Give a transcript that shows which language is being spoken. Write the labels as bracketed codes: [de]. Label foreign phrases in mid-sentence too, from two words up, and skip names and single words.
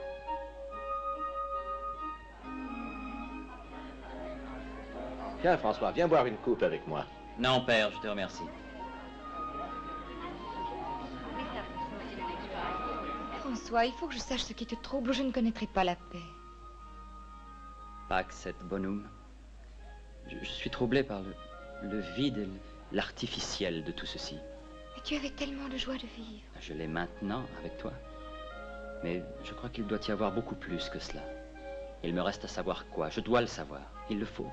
[fr] Tiens, François, viens boire une coupe avec moi. Non, père, je te remercie. François, il faut que je sache ce qui te trouble ou je ne connaîtrai pas la paix. [la] Pax et bonum. [fr] Je suis troublé par le vide et l'artificiel de tout ceci. Mais tu avais tellement de joie de vivre. Je l'ai maintenant avec toi. Mais je crois qu'il doit y avoir beaucoup plus que cela. Il me reste à savoir quoi. Je dois le savoir. Il le faut.